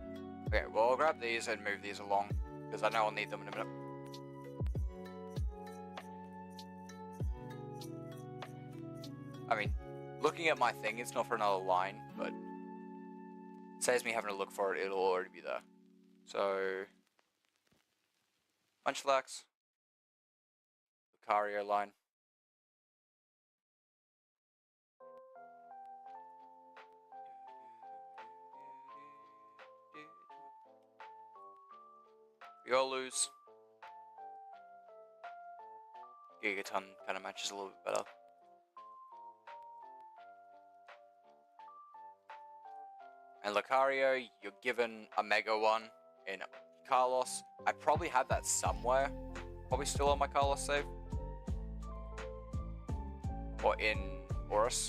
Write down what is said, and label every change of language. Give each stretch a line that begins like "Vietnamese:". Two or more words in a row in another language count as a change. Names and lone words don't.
English: Okay, well, I'll grab these and move these along, because I know I'll need them in a minute. I mean, looking at my thing, it's not for another line, but it saves me having to look for it, it'll already be there. So, Munchlax, Lucario line. Riolu's. Gigaton kind of matches a little bit better. And Lucario, you're given a Mega one in Carlos. I probably have that somewhere. Probably still on my Carlos save. Or in Oris.